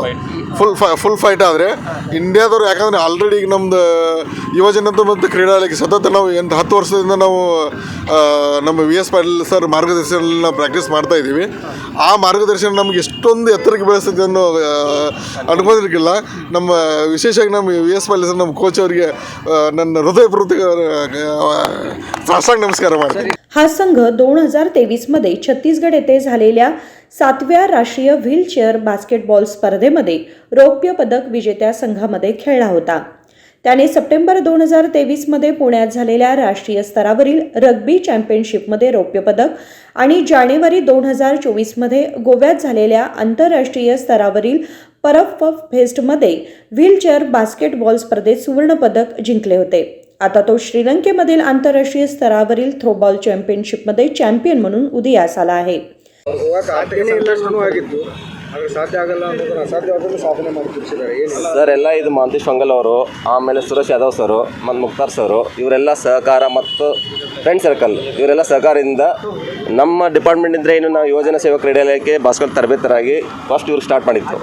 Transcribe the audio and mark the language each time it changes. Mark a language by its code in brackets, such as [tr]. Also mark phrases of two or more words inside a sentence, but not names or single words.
[en] full fight [kn] ಆದರೆ ಇಂಡಿಯಾದವ್ರು, ಯಾಕಂದರೆ ಆಲ್ರೆಡಿ ಈಗ ನಮ್ಮದು ಯುವಜನತೆ ಮತ್ತು ಕ್ರೀಡಾಲಯಕ್ಕೆ ಸತತ ನಾವು 10 ವರ್ಷದಿಂದ ನಾವು ನಮ್ಮ VS ಪಾಟೀಲ್ ಸರ್ ಮಾರ್ಗದರ್ಶನದಲ್ಲಿ ನಾವು ಪ್ರಾಕ್ಟೀಸ್ ಮಾಡ್ತಾಯಿದ್ದೀವಿ. ಆ ಮಾರ್ಗದರ್ಶನ ನಮ್ಗೆ ಎಷ್ಟೊಂದು ಎತ್ತರಕ್ಕೆ ಬೆಳೆಸ್ತದೆ ಅನ್ನೋ ಅನ್ಕೊಂಡಿರ್ಕಿಲ್ಲ. ನಮ್ಮ ವಿಶೇಷವಾಗಿ ನಮ್ಮ VS ಪಾಟೀಲ್ ಸರ್ ನಮ್ಮ ಕೋಚ್ ಅವರಿಗೆ ನನ್ನ ಹೃದಯಪೂರ್ವಕ ಸಾಷ್ಟಾಂಗ ನಮಸ್ಕಾರ ಮಾಡ್ತೀನಿ. [mr] हा संघ 2023 मध्ये छत्तीसगड येथे झालेल्या 7व्या राष्ट्रीय व्हीलचेअर बास्केटबॉल स्पर्धेमध्ये रौप्य पदक विजेत्या संघामध्ये खेळला होता. त्याने सप्टेंबर 2023 मध्ये पुण्यात झालेल्या राष्ट्रीय स्तरावरील रग्बी चॅम्पियनशिपमध्ये रौप्य पदक आणि जानेवारी 2024 मध्ये गोव्यात झालेल्या आंतरराष्ट्रीय स्तरावरील परफ फेस्टमध्ये व्हीलचेअर बास्केटबॉल स्पर्धेत सुवर्ण पदक जिंकले होते. आता तो श्रीलंकेमधील आंतरराष्ट्रीय स्तरावरील थ्रोबॉल चॅम्पियनशिपमध्ये चॅम्पियन म्हणून उदयास आला आहे. [kn] ಸರ್ ಎಲ್ಲ ಇದು ಮಹಂತೇಶ್ ಹೊಂಗಲ್ ಅವರು, ಆಮೇಲೆ ಸುರೇಶ್ ಯಾದವ್ ಸರು ಮತ್ತು ಮುಕ್ತಾರ್ ಸರು, ಇವರೆಲ್ಲ ಸಹಕಾರ ಮತ್ತು [en] friend circle [kn] ಇವರೆಲ್ಲ ಸಹಕಾರದಿಂದ ನಮ್ಮ ಡಿಪಾರ್ಟ್ಮೆಂಟ್ ಇದ್ದರೆ ಇನ್ನು ನಾವು ಯುವಜನ ಸೇವಾ ಕ್ರೀಡಾಲಯಕ್ಕೆ ಬಾಸ್ಕೆಟ್ ತರಬೇತರಾಗಿ ಫಸ್ಟ್ ಇವ್ರು ಸ್ಟಾರ್ಟ್ ಮಾಡಿತ್ತು.